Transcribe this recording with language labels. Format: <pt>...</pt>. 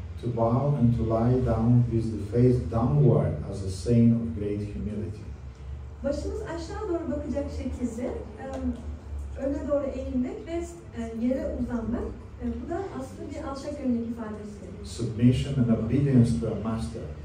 <en>To bow and to lie down with the face downward as a sign of great humility.</en> <tr>Başımız aşağı doğru bakacak şekilde öne doğru eğilmek ve yere uzanmak. Bu da aslında bir alçak gönüllülük ifadesi.</tr> <en>Submission and obedience to a master.</en>